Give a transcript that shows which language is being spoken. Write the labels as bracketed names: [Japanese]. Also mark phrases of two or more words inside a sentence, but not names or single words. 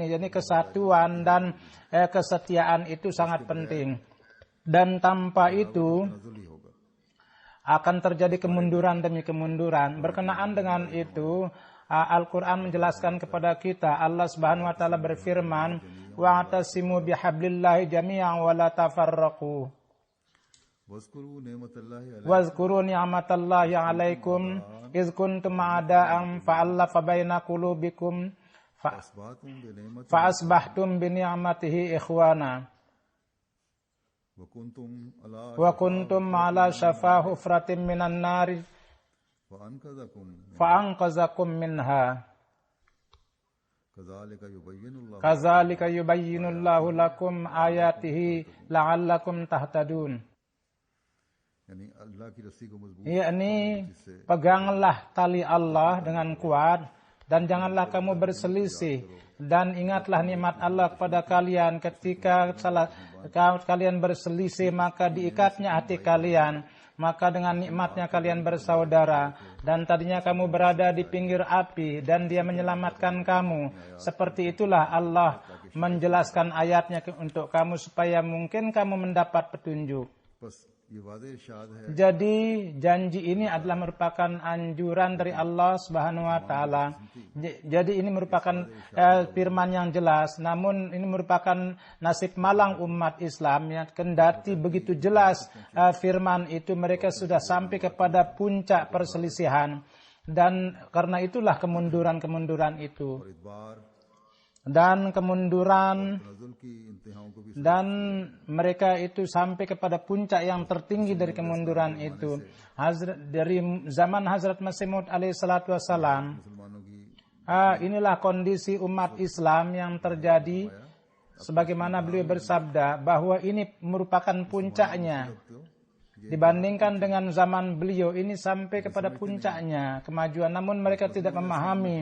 [Indonesian] Jadi kesatuan dan kesetiaan itu sangat penting. Dan tanpa itu akan terjadi kemunduran demi kemunduran. Berkenaan dengan itu, Al-Quran menjelaskan kepada kita, Allah [Arabic] سبحانه وتعالى [Indonesian] berfirman, [Arabic] واعتصموا بحبل الله جميعا ولا تفرقوا. واذكروا نعمة الله عليكم إذ كنتم أعداء فألف بين قلوبكم فأصبحتم بنعمته إخوانا. وكنتم على وكنتم على شفا حفرة من النار فأنقذكم فأنقذكم منها كذلك يبين الله كذلك يبين الله لكم آياته لعلكم تهتدون. [Urdu] یعنی اللہ کی رسی کو مضبوط [Indonesian] Yakni peganglah tali Allah dengan kuat dan janganlah kamu berselisih, dan ingatlah nikmat Allah kepada kalian ketika kalian berselisih maka diikatnya hati kalian, maka dengan nikmatnya kalian bersaudara, dan tadinya kamu berada di pinggir api dan Dia menyelamatkan kamu. Seperti itulah Allah menjelaskan ayatnya untuk kamu supaya mungkin kamu mendapat petunjuk. [Urdu] بس یہ واضح ارشاد ہے [Indonesian] Jadi janji ini adalah merupakan anjuran dari Allah [Arabic] سبحانه وتعالى. [Indonesian] Jadi ini merupakan firman yang jelas, namun ini merupakan nasib malang umat Islam yang kendati begitu jelas firman itu mereka sudah sampai kepada puncak perselisihan, dan karena itulah kemunduran-kemunduran itu. [Urdu] اور ادبار [Indonesian] Dan kemunduran [Urdu] نزول کی انتہاؤں کو بھی [Indonesian] dan mereka itu sampai kepada puncak yang tertinggi dari kemunduran itu. Dari zaman Hazrat Masih Maud [Arabic] عليه الصلاة والسلام, [Urdu] مسلمانوں کی [Indonesian] inilah kondisi umat Islam yang terjadi, sebagaimana beliau bersabda bahwa ini merupakan puncaknya. Dibandingkan dengan zaman beliau, ini sampai kepada puncaknya kemajuan, namun mereka tidak memahami.